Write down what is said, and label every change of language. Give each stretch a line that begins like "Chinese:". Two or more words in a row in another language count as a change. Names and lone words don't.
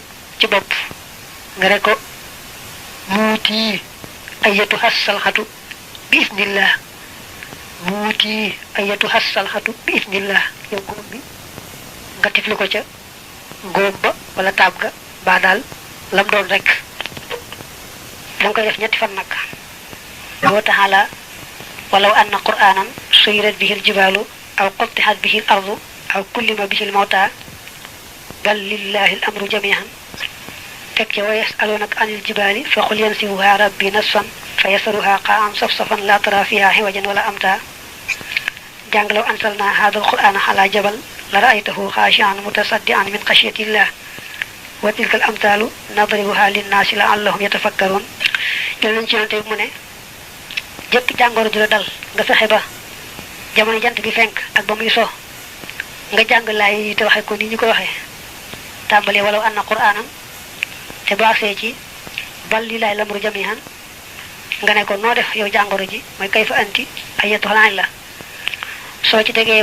Wolof: ci bopp nga ne ko
Arabic: موتي أيتها السلعة بإذن الله موتي أيتها السلعة بإذن الله
Wolof: yow góom bi nga tifli ko ca góom ba wala taab ga ba daal lam doon rek danga koy def ñetti fan nag
Arabic: وتعالى ولو أن قرآنا سيرت به الجبال أو قطعت به الأرض أو كلم به الموتى بل لله الأمر جميعا
Wolof: tek ci
Arabic: ويسألونك عن الجبال فقل ينسفها ربي نسفا فيذرها قاعا صفصفا لا ترى فيها عوجا ولا أمتا janglaw أنزلنا هذا القرآن على جبل لرأيته خاشعا متصدعا من خشية الله وتلك الأمثال نضربها للناس لعلهم يتفكرون
Wolof: yalla ci yonte mu ne jekk jangoro ju la dal nga fexé ba jamono jant bi fenk ak ba muy so nga jang lay te waxe ko ni ñu ko waxe tambale
Arabic: ولو أن قرآنا
Wolof: te baaxé ci
Arabic: بل لله الأمر جميعا
Wolof: nga ne ko no def yow jangoro ji moy
Arabic: كيف أنت آية حلال
Wolof: so ci tege